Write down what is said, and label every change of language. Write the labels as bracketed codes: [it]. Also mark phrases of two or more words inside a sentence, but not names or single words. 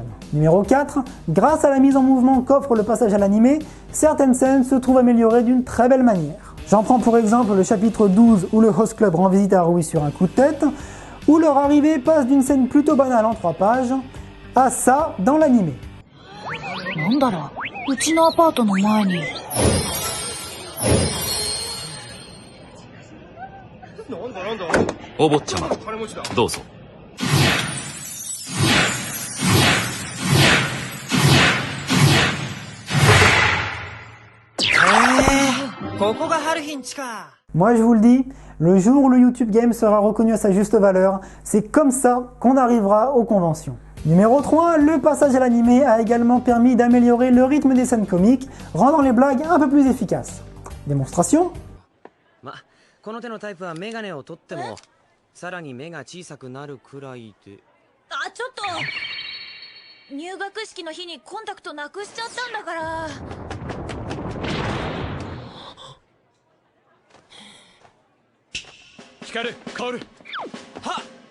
[fr] Numéro 4, grâce à la mise en mouvement qu'offre le passage à l'animé, certaines scènes se trouvent améliorées d'une très belle manière. J'en prends pour exemple le chapitre 12 où le Host Club rend visite à Harui sur un coup de tête, où leur arrivée passe d'une scène plutôt banale en 3 pages à ça dans l'animé. [ja] なんだろう、うちのアパートの前に。お坊ちゃま、どうぞ。 [fr] Moi je vous le dis, le jour où le YouTube Game sera reconnu à sa juste valeur, c'est comme ça qu'on arrivera aux conventions. Numéro 3, le passage à l'animé a également permis d'améliorer le rythme des scènes comiques, rendant les blagues un peu plus efficaces. Démonstration? [ja] この手のタイプはメガネを取ってもさらに目が小さくなるくらいで。あ、ちょっと入学式の日にコンタクトなくしちゃったんだから。光る、薫る。はっ。